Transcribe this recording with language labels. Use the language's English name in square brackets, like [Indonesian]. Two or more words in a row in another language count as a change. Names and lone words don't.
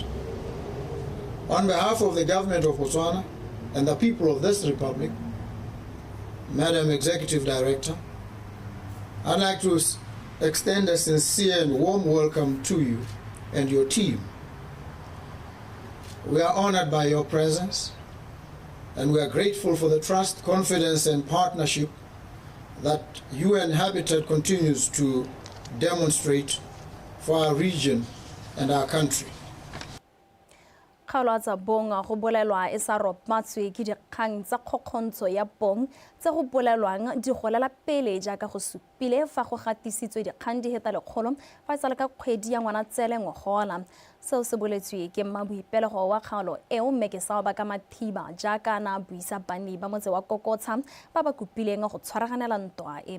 [English] On behalf of the government of Botswana and the people of this republic, Madam Executive Director, I'd like to extend a sincere and warm welcome to you and your team. We are honored by your presence, and we are grateful for the trust, confidence, and partnership that UN Habitat continues to demonstrate for our region and our country. [Tswana] Kgaolo tsa bong go bolelwa e sa ropatswe ke dikgang tsa kgokgontsho ya bong tse go bolelwang di golela pele jaaka go supile fa go gatisitswe dikgang di heta lekgolo fa e sale ka kgwedi ya Ngwanatsele ngogola. Seo se boletswe ke mmaboipelego wa kgaolo eo Mmekesa ba ka Mathiba jaaka na buisa bani ba motse wa Kokotsha ba ba kopileng go tshwaraganela ntwa e.